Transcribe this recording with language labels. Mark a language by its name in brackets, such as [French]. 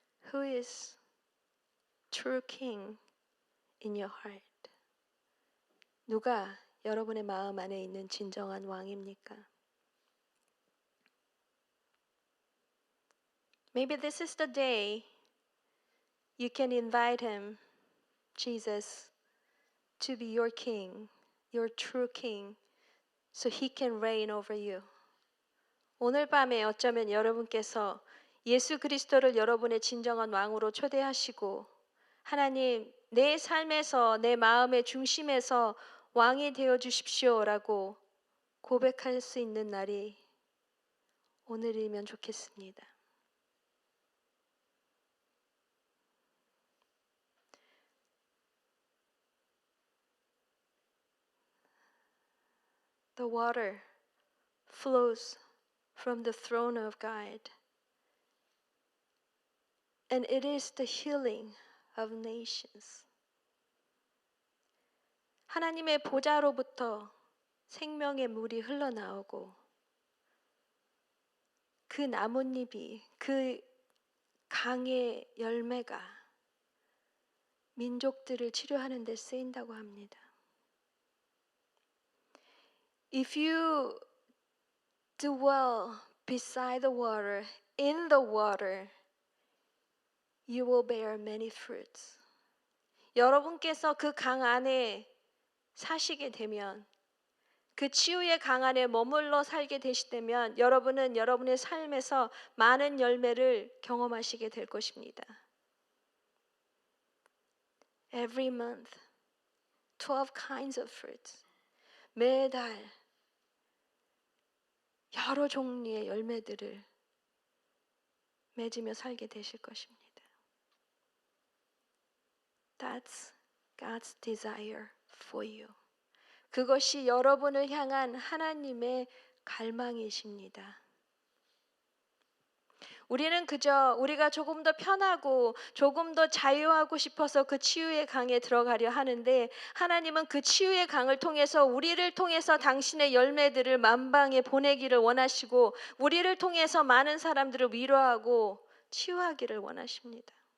[English] Who is true king in your heart? [Korean] 누가 여러분의 마음 안에 있는 진정한 왕입니까? [English] Maybe this is the day you can invite him, Jesus, to be your king, your true king, so he can reign over you. [Korean] 오늘 밤에 어쩌면 여러분께서 예수 그리스도를 여러분의 진정한 왕으로 초대하시고 하나님 내 삶에서 내 마음의 중심에서 왕이 되어 주십시오라고 고백할 수 있는 날이 오늘이면 좋겠습니다. [English] The water flows from the throne of God, and it is the healing of nations. [Korean] 하나님의 보좌로부터 생명의 물이 흘러나오고 그 나뭇잎이 그 강의 열매가 민족들을 치료하는 데 쓰인다고 합니다. [English] If you dwell beside the water, in the water, you will bear many fruits. [Korean] 여러분께서 그 강 안에 사시게 되면 그 치유의 강 안에 머물러 살게 되시다면 여러분은 여러분의 삶에서 많은 열매를 경험하시게 될 것입니다. [English] Every month, 12 kinds of fruits. [Korean] 매달 여러 종류의 열매들을 맺으며 살게 되실 것입니다. [English] That's God's desire for you. [Korean] 그것이 여러분을 향한 하나님의 갈망이십니다. 우리는 그저 우리가 조금 더 편하고 조금 더 자유하고 싶어서 그 치유의 강에 들어가려 하는데 하나님은 그 치유의 강을 통해서 우리를 통해서 당신의 열매들을 만방에 보내기를 원하시고 우리를 통해서 많은 사람들을 위로하고 치유하기를 원하십니다.